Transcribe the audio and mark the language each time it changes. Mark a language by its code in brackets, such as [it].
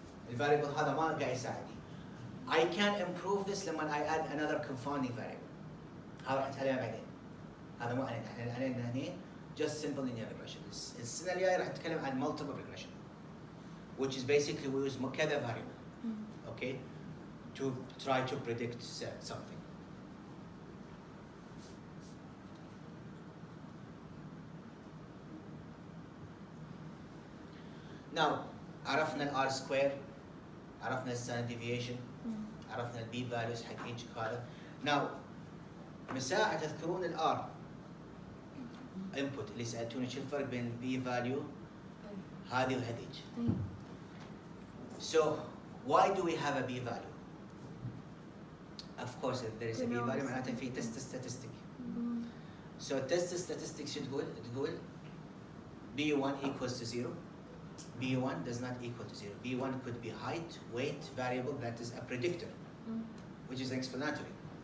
[ar] الفاريبل هذا ما قاعد يساعدني. [en] I can improve this [ar] لما [en] I add another confounding variable. [ar] هذا راح نتكلم بعدين. هذا مو علينا، احنا علينا هنا [en] just simple linear regression. [ar] السنه الجايه راح نتكلم عن [en] multiple regression which is basically we use [ar] كذا [en] variable. Okay to try to predict something. [ar] Now عرفنا ال R square، عرفنا ال standard deviation، عرفنا ال B values حق each هذا. Now من ساعة تذكرون ال R input اللي سألتوني شو الفرق بين ال B value هذه وهذيج. [en] So why do we have a B value? Of course if there is a B value [ar] معناته في [en] test statistic. So test statistic [ar] شو تقول؟ تقول [en] B1 equals to 0. B1 does not equal to 0. B1 could be height, weight, variable that is a predictor, which is explanatory.